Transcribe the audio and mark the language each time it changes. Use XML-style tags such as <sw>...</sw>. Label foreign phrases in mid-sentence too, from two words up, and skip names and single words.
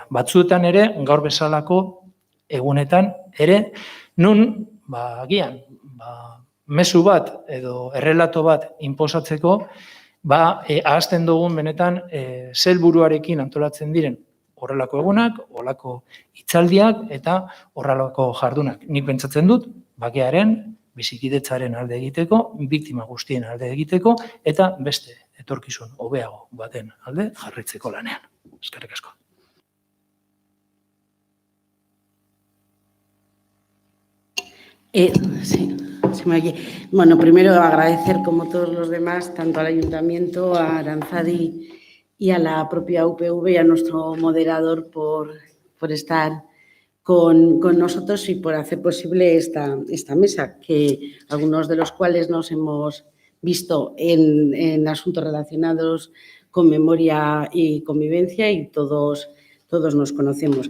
<eu>Batzuetan ere gaur bezalako egunetan ere nun agian mezu bat edo errelato bat inposatzeko ahazten dugun benetan helburuarekin antolatzen diren horrelako egunak, horrelako hitzaldiak eta horrelako jardunak. Nik pentsatzen dut bakearen, bizikidetzaren alde egiteko, biktima guztien alde egiteko eta beste etorkizun hobeago baten alde jarraitzeko lanean. Eskerrik asko.</eu> <es>Sí, se me oye. Bueno, primero agradecer, como todos los demás, tanto al Ayuntamiento, a Aranzadi y a la propia UPV y a nuestro moderador por estar con nosotros y por hacer posible esta mesa, que algunos de los cuales nos hemos visto en asuntos relacionados con memoria y convivencia y todos nos conocemos.</es>